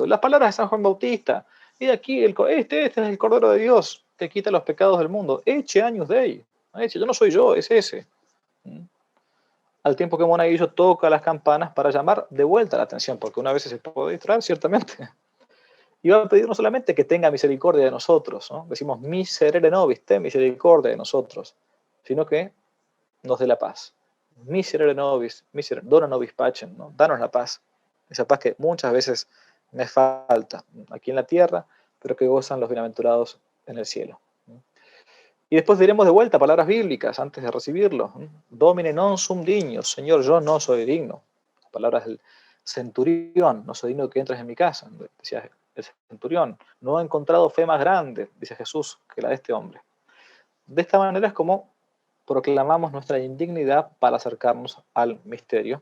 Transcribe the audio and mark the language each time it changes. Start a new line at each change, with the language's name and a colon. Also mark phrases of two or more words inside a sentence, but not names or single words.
Spanish: Las palabras de San Juan Bautista, y aquí este es el Cordero de Dios que quita los pecados del mundo,
Latin: eche Agnus Dei,
Spanish: yo no soy yo, es ese. Al tiempo que Monaguillo toca las campanas para llamar de vuelta la atención, porque una vez se puede distraer, ciertamente. Y va a pedir no solamente que tenga misericordia de nosotros, ¿no? Decimos
Latin: miserere nobis,
Spanish: ten misericordia de nosotros, sino que nos dé la paz.
Latin: Miserere nobis, dona nobis pacem,
Spanish: ¿no? Danos la paz. Esa paz que muchas veces me falta aquí en la tierra, pero que gozan los bienaventurados en el cielo. Y después diremos de vuelta palabras bíblicas antes de recibirlo.
Latin: Domine non sum dignus,
Spanish: Señor, yo no soy digno. Palabras del centurión, no soy digno de que entres en mi casa, decía el centurión. No he encontrado fe más grande, dice Jesús, que la de este hombre. De esta manera es como proclamamos nuestra indignidad para acercarnos al misterio.